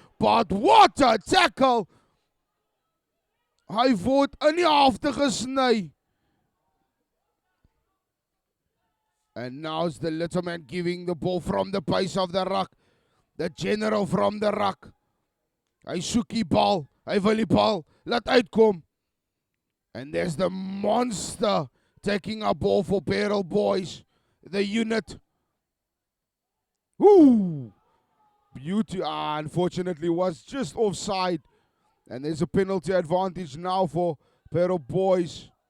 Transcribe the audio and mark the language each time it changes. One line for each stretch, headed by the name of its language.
English: But what a tackle!
Afrikaans: Hy word in die helfte gesny.
English: And now it's the little man giving the ball from the base of the ruck. The general from the ruck.
Afrikaans: Hy soek die bal. Hy wil die bal laat uitkom.
English: And there's the monster taking a ball for Beryl Boys. The unit. Woo! Beauty. Unfortunately was just offside. And there's a penalty advantage now for Beryl Boys.